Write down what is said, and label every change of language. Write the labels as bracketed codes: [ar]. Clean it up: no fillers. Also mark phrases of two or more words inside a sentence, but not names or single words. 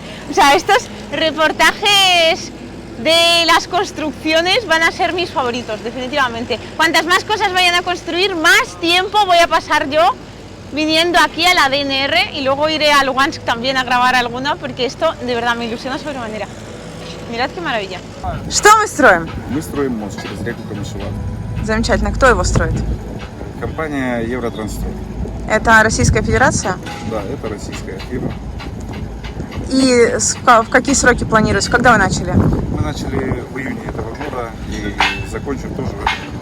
[es] O sea, estos reportajes de las construcciones van a ser mis favoritos, definitivamente. Cuantas más cosas vayan a construir, más tiempo voy a pasar yo viniendo aquí a la DNR y luego iré a Lugansk también a grabar alguna, porque esto de verdad me ilusiona sobremanera. Mirad qué maravilla. [ru] Что мы строим? Мы строим мост через реку Камышеват. Замечательно. Кто его строит? Компания Евротранстрой. Это Российская Федерация? Да, это российская фирма. И в какие сроки планируете? Когда вы начали? Мы начали в июне этого года и закончим тоже в этом году.